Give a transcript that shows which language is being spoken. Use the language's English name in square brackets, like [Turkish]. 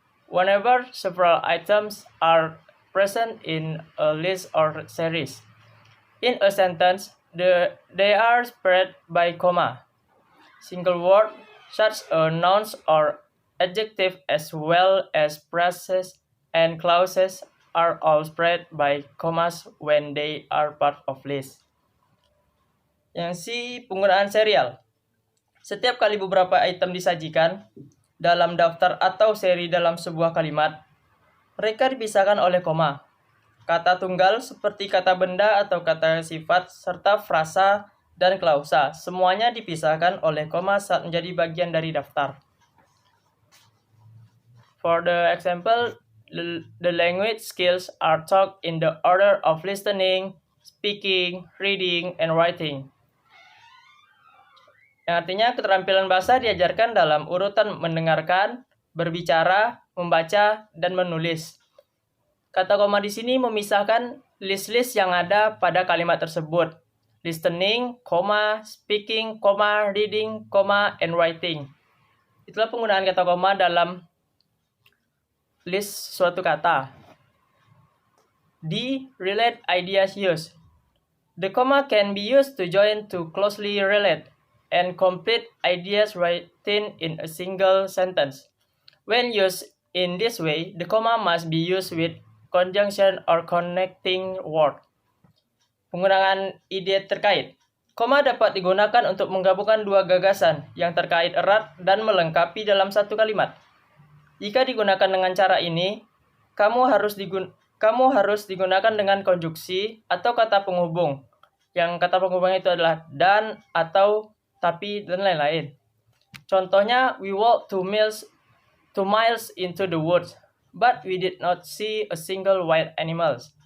[English] Whenever several items are present in a list or series, in a sentence, they are spread by comma. Single word, such as nouns or adjective as well as phrases and clauses are all spread by commas when they are part of list. [Indonesian] Yang C, penggunaan serial. Setiap kali beberapa item disajikan dalam daftar atau seri dalam sebuah kalimat, mereka dipisahkan oleh koma. Kata tunggal seperti kata benda atau kata sifat serta frasa dan klausa, semuanya dipisahkan oleh koma saat menjadi bagian dari daftar. [English] For the example, the language skills are taught in the order of listening, speaking, reading, and writing. [Indonesian] Yang artinya keterampilan bahasa diajarkan dalam urutan mendengarkan, berbicara, membaca, dan menulis. Kata koma di sini memisahkan list-list yang ada pada kalimat tersebut. [English] Listening, speaking, reading, and writing. [Indonesian] Itulah penggunaan kata koma dalam list suatu kata. D. [English] Relate ideas use. The comma can be used to join two closely related and complete ideas written in a single sentence. When used in this way, the comma must be used with conjunction or connecting word. [Indonesian] Penggunaan ide terkait. Koma dapat digunakan untuk menggabungkan dua gagasan yang terkait erat dan melengkapi dalam satu kalimat. Jika digunakan dengan cara ini, kamu harus digunakan dengan konjuksi atau kata penghubung. Yang kata penghubung itu adalah dan, atau, tapi, dan lain-lain. Contohnya, [English] we walked 2 miles into the woods, but we did not see a single wild animal.